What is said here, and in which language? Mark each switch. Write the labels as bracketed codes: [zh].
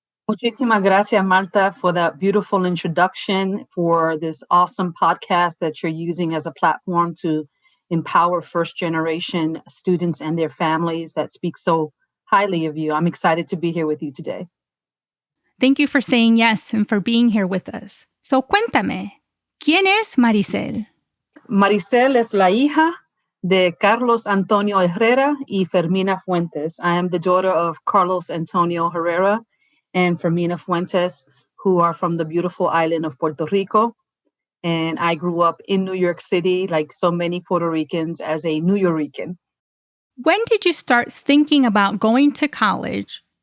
[es] Muchísimas gracias, [en] Martha, for that beautiful introduction, for this awesome podcast that you're using as a platform to empower first-generation students and their families that speak so highly of you. I'm excited to be here with you today. Thank you for saying yes and for being here with us. [es] So cuéntame, ¿quién es Marisel? Marisel es la hija de Carlos Antonio Herrera y Fermina Fuentes. [en] I am the daughter of Carlos Antonio Herrera and Fermina Fuentes, who are from the beautiful island of Puerto Rico. And I grew up in New York City, like so many Puerto Ricans, as a New Yorican. When did you start thinking about going to college?